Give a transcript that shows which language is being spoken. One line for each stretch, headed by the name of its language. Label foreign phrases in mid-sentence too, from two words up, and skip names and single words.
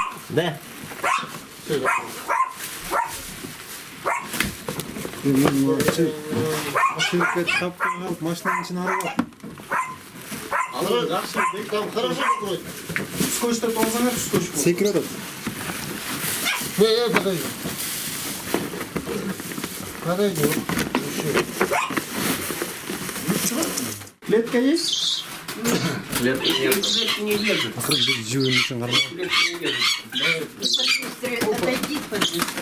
Kyrgyz: Да. Машинанын ичине аралап. Скотчты толзаңар, скотч. Секирип атат.
Russian: Клетка есть? Клетки не держит.
Kyrgyz: Живым үчүн кармак.
Russian: Отойди, пожалуйста.